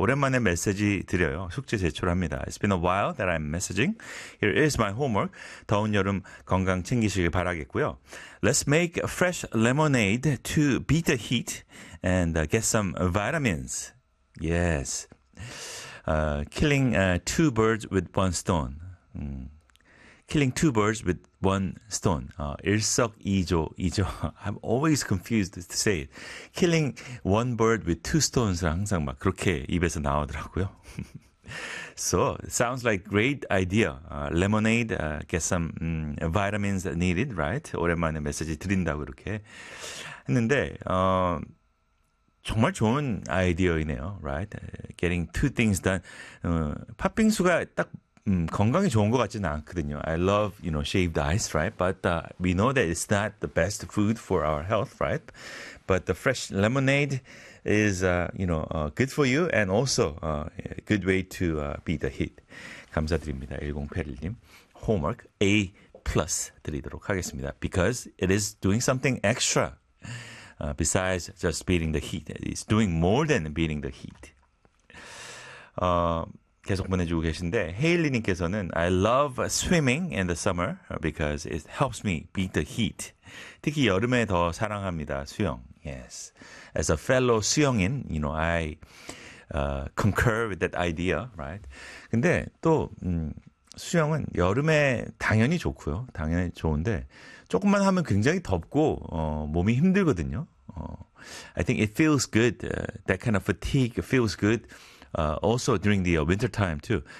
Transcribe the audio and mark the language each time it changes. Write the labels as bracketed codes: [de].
[ko] 오랜만에 메시지 드려요. 숙제 제출합니다. [en] It's been a while that I'm messaging. Here is my homework. [ko] 더운 여름 건강 챙기시길 바라겠고요. [en] Let's make fresh lemonade to beat the heat and get some vitamins. Yes. Killing two birds with one stone. Killing two birds with one stone. [ko] 일석이조이죠. [en] I'm always confused to say it. Killing one bird with two stones. [ko] 항상 막 그렇게 입에서 나오더라고요. [en] So, sounds like great idea. Lemonade, get some vitamins needed, right? [ko] 오랜만에 메시지 드린다고 이렇게 했는데 정말 좋은 아이디어이네요, right? [en] Getting two things done. [ko] 팥빙수가 딱 건강에 좋은 것 같지는 않거든요. [en] I love, you know, shaved ice, right? But we know that it's not the best food for our health, right? But the fresh lemonade is, you know, good for you and also a good way to beat the heat. [ko] 감사드립니다. 1081님. [en] Homework A plus [ko] 드리도록 하겠습니다. [en] Because it is doing something extra besides just beating the heat. It's doing more than beating the heat. [ko] 계속 보내주고 계신데 헤일리님께서는 [en] I love swimming in the summer because it helps me beat the heat. [ko] 특히 여름에 더 사랑합니다. 수영. Yes. [en] As a fellow 수영인, you know, I concur with that idea, right? [ko] 근데 또 수영은 여름에 당연히 좋고요. 당연히 좋은데 조금만 하면 굉장히 덥고 몸이 힘들거든요. [en] I think it feels good. That kind of fatigue feels good. Also during the winter time too.